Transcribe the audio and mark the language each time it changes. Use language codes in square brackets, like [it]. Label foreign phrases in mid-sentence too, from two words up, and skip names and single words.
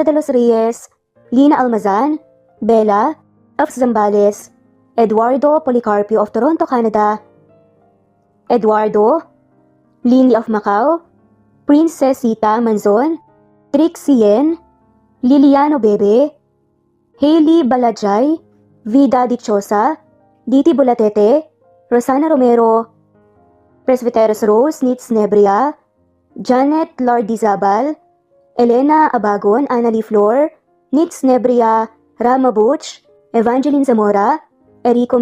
[en] de los Reyes, Lina Almazan, Bella of Zambales, Eduardo Policarpio of Toronto, Canada, Eduardo, Lini of Macau, Princess Sita Manzon, Trixie Yen, Liliano Bebe, Hailey Balajay, Vida Dichosa, Diti Bulatete, Rosana Romero, Presbyteros Rose Nitz Nebria, Janet Lardizabal, Elena Abagon, Annalie Flor, Nitz Nebria, Rama Butch, Evangeline Zamora, Erico